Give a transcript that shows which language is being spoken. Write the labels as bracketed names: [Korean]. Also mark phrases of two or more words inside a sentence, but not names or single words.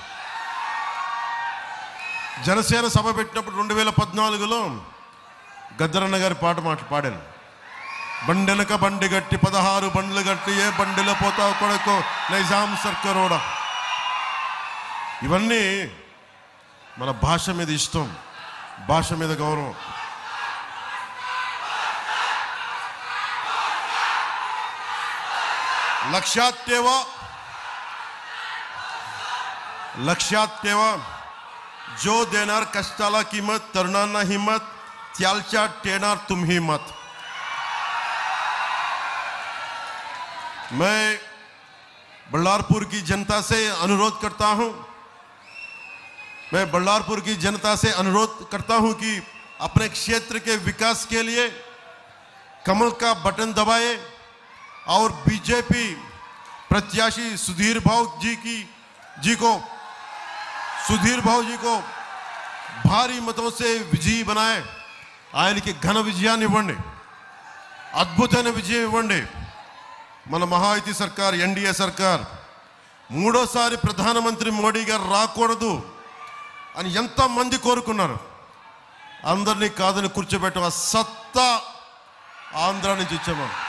[Telugu] జనసేన సభ పెట్టినప్పుడు 2014లో గద్దరన్న గారి పాట పాడాను. బండెనక బండి గట్టి 16 బండ్లు గట్టి ఏ బండిలో పోతావు కొడుకో నైజాం సర్కరోడా. ఇవన్నీ మన భాష మీద ఇష్టం, భాష మీద గౌరవం. [Marathi] लक्षात ठेवा जो देणार कष्टाला किंमत, तरुणांना हिम्मत, त्यालच्या टेणार तुम्ही मत. [Hindi] मैं बल्लारपुर की जनता से अनुरोध करता हूं, मैं बल्लारपुर की जनता से अनुरोध करता हूं कि अपने क्षेत्र के विकास के लिए कमल का बटन दबाए और बीजेपी प्रत्याशी सुधीर भाऊ जी को भारी मतों से विजयी बनाए. [Telugu] ఆయనకి ఘన విజయాన్ని ఇవ్వండి, అద్భుతమైన విజయం ఇవ్వండి. మన మహాయుతి సర్కార్, ఎన్డీఏ సర్కార్ మూడోసారి ప్రధానమంత్రి మోడీ గారు రాకూడదు అని ఎంతమంది కోరుకున్నారు. అందరినీ కాదని కూర్చోబెట్టం ఆ సత్తా ఆంధ్ర నుంచి ఇచ్చాము.